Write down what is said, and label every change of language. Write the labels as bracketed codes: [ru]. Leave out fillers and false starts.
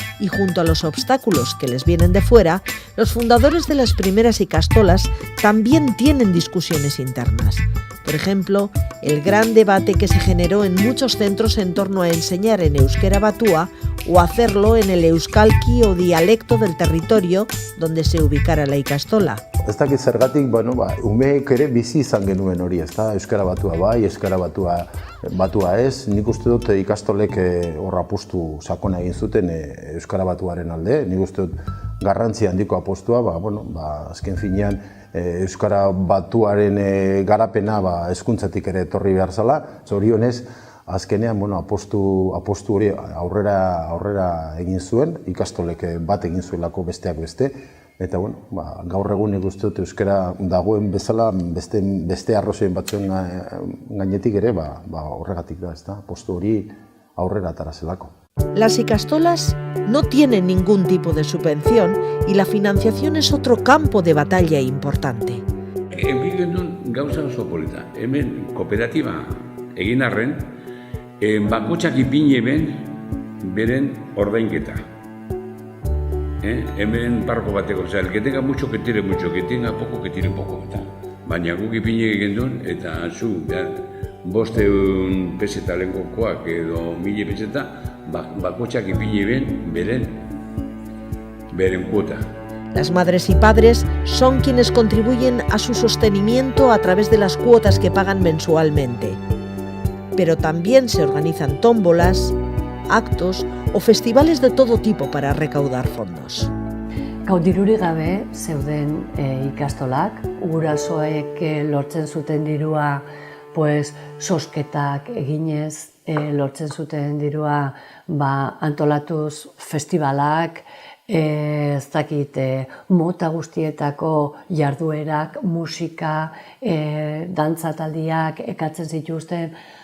[es] Y junto a los obstáculos que les vienen de fuera, los fundadores de las primeras ikastolas también tienen discusiones internas. Por ejemplo, el gran debate que se generó en muchos centros en torno a enseñar en euskera batua o hacerlo en el euskalki o dialecto del territorio donde se ubicara la ikastola. [eu] Ez dakit zergatik, umeek ere bizi izan genuen hori, ez da, euskara batua bai, euskara batua ez. Nik uste dut ikastolek hor apustu sakona egin zuten euskara batuaren alde. Nik uste dut garrantzi handiko apustua, azken finean euskara batuaren garapena hezkuntzatik ere etorri behar zala. Zorionez, azkenean apustu hori aurrera egin zuen, ikastolek bat egin zuelako besteak beste. Eta gaur egun nik uste dut euskara dagoen bezala beste arrozoen batzuen gainetik ere horregatik da, ez da, postu hori aurrera atarazelako. [es] Las ikastolas no tienen ningún tipo de subvención y la financiación es otro campo de batalla importante. [eu] Egin genuen gauza oso polita. Hemen kooperatiba egin arren, bakotxak ipini eben beren ordainketa. Hemen parko bateko, [es] el que tenga mucho, que tire mucho, que tenga poco, que tire poco. [eu] Baina guk ipini egin duen, eta zu, 500 peseta lehenkokoak edo 1000 peseta, bakotxak ipini eben beren kuota. [es] Las madres y padres son quienes contribuyen a su sostenimiento a través de las cuotas que pagan mensualmente. Pero también se organizan tómbolas, actos o festivales de todo tipo para recaudar fondos. [eu] Dirurik gabe zeuden ikastolak, gurasoek lortzen zuten dirua sosketak eginez, lortzen zuten dirua antolatuz festivalak, ez dakit, mota guztietako jarduerak, musika, dantzataldiak ekatzen zituzten.